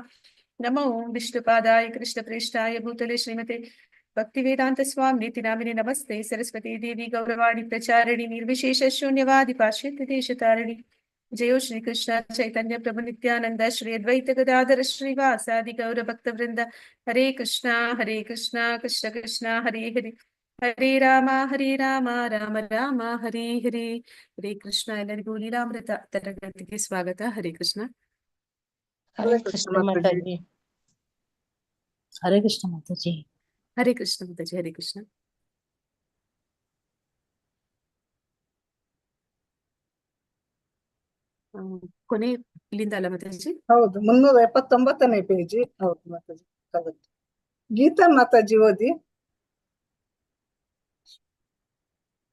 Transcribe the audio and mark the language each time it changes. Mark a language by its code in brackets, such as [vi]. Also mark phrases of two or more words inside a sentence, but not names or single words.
[sa] नमो विष्णुपादाय कृष्णप्रेष्ठाय भूतले श्रीमते भक्तिवेदांत स्वामिनिति नामिने नमस्ते सरस्वती देवी गौरवाणी प्रचारिणी निर्विशेष शून्यवादि पाश्चात्य देशतारिणी। जयो श्री कृष्ण चैतन्य प्रभु नित्यानंद श्री अद्वैत गदाधर श्रीवासादि गौर भक्त वृंद। हरे कृष्णा कृष्ण कृष्ण हरे हरे, हरे राम राम राम हरे हरे। [kn] हरे कृष्ಣ ಎಲ್ಲರಿಗೂ ಲೀಲಾಮೃತ ತರಗತಿಗೆ ಸ್ವಾಗತ. ಹರೇ ಕೃಷ್ಣ. [hi] हरे कृष्ण माता जी। हरे कृष्ण माता जी। [kn] ಹರೇ ಕೃಷ್ಣ ಮಾತಾಜಿ. ಹರೇ ಕೃಷ್ಣ. ಕೊನೆ ಇಲ್ಲಿಂದ ಅಲ್ಲ ಮಾತಾಜಿ? ಹೌದು, 379ನೇ ಪೇಜಿ. ಹೌದು ಮಾತಾಜಿ, ಹೌದು. ಗೀತಾ ಮಾತಾಜಿ ಓದಿ.